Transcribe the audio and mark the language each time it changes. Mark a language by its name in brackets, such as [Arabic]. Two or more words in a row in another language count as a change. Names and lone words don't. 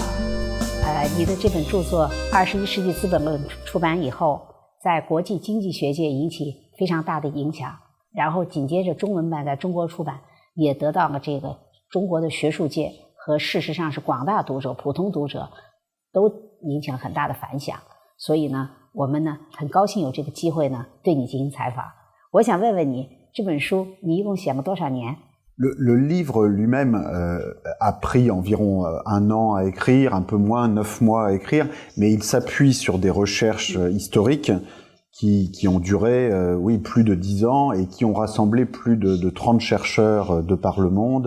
[Chinese] 你的这本著作《21世纪资本论》出版以后，在国际经济学界引起非常大的影响，然后紧接着中文版在中国出版，也得到了这个中国的学术界和事实上是广大读者、普通读者都引起了很大的反响。所以呢，我们呢很高兴有这个机会呢对你进行采访。我想问问你，这本书你一共写了多少年 [French] ？Le livre lui-même a pris environ 1 an à écrire, un peu moins, 9 mois à écrire, mais il s'appuie sur des recherches historiques qui ont duré, plus de 10 ans et qui ont rassemblé plus de 30 chercheurs de par le monde.